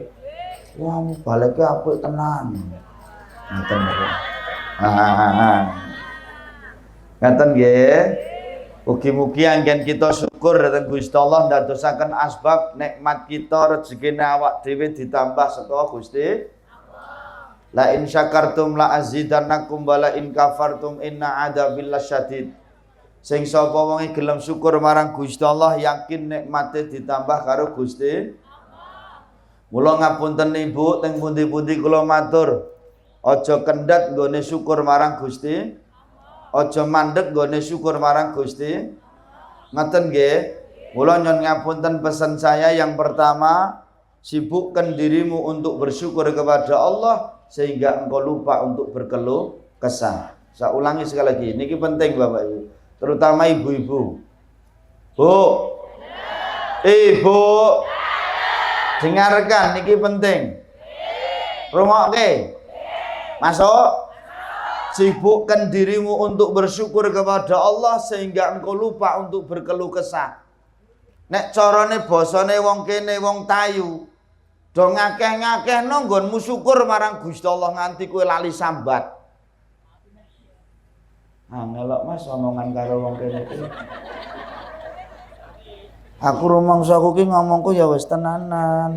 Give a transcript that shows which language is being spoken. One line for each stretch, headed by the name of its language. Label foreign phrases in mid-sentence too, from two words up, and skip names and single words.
Javanese: Wah, mubaleke apik tenan. Ngoten nggih. Ngaten nggih. Mugi-mugi anggen kita syukur dhateng Gusti Allah ndadosaken asbab nikmat kita rezekine awak dhewe ditambah saka Gusti Allah.
Arabic: لئن شكرتم لأزيدنكم ولئن كفرتم إن عذابي لشديد.
Javanese: Sing sapa wong gelem syukur marang Gusti Allah yakin nikmate ditambah karo Gusti Allah. Mula ngapunten Ibu teng pundi-pundi kula matur aja kendhat nggone syukur marang Gusti aja mandeg nggone syukur marang Gusti. Ngoten nggih. Mula nyuwun ngapunten
Indonesian: pesan saya yang pertama, sibukkan dirimu untuk bersyukur kepada Allah sehingga engkau lupa untuk berkeluh kesah. Saya ulangi sekali lagi, ini penting Bapak Ibu, terutama ibu-ibu. Bu, ibu, dengarkan, ini penting.
Javanese: Rungokke, masuk.
Indonesian: Sibukkan dirimu untuk bersyukur kepada Allah sehingga engkau lupa untuk berkeluh kesah.
Javanese: Nek carane basane wong kene wong tayu, do ngakeh-ngakehno nggonmu syukur marang Gusti Allah nganti kowe lali sambat. Ngelok Mas omongan karo wong kene iki. Aku rumangsaku ki ngomongku ya wis tenanan.